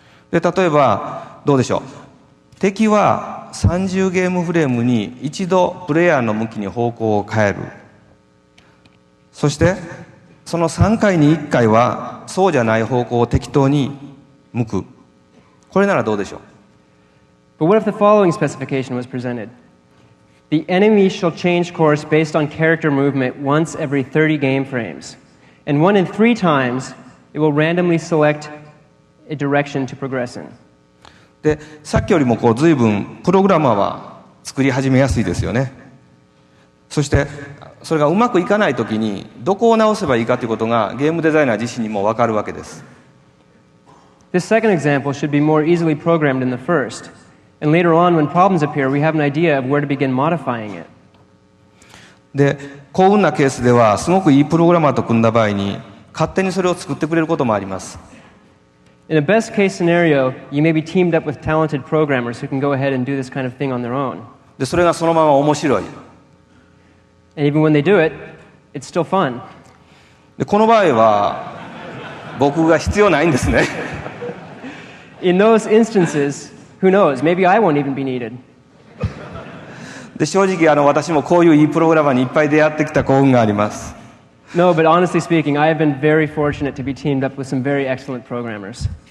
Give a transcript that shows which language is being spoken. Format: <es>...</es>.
<ja>で、例えばどうでしょう。敵は30ゲームフレームに一度プレイヤーの向きに方向を変える。そしてその3回に1回はそうじゃない方向を適当に向く。これならどうでしょう。</ja> <en>But what if the following specification was presented? The enemy shall change course based on character movement once every 30 game frames. And 1 in 3 times, it will randomly select a direction to progress in.</en> <ja>で、さっきよりも随分プログラマーは作り始めやすいですよね。そしてそれがうまくいかないときにどこを直せばいいかということがゲームデザイナー自身にも分かるわけです。</ja> <en>This second example should be more easily programmed than the first. And later on, when problems appear, we have an idea of where to begin modifying it.</en> <ja>で、幸運なケースではすごくいいプログラマーと組んだ場合に勝手にそれを作ってくれることもあります。</ja> <en>In a best case scenario, you may be teamed up with talented programmers who can go ahead and do this kind of thing on their own.</en> <ja>で、それがそのまま面白い。</ja> <en>And even when they do it, it's still fun.</en> <ja>で、この場合は僕が必要ないんですね。</ja> <en>In those instances, who knows? Maybe I won't even be needed.</en> <ja>で、正直私もこういういいプログラマーにいっぱい出会ってきた幸運があります。</ja> <en>No, but honestly speaking, I have been very fortunate to be teamed up with some very excellent programmers.</en>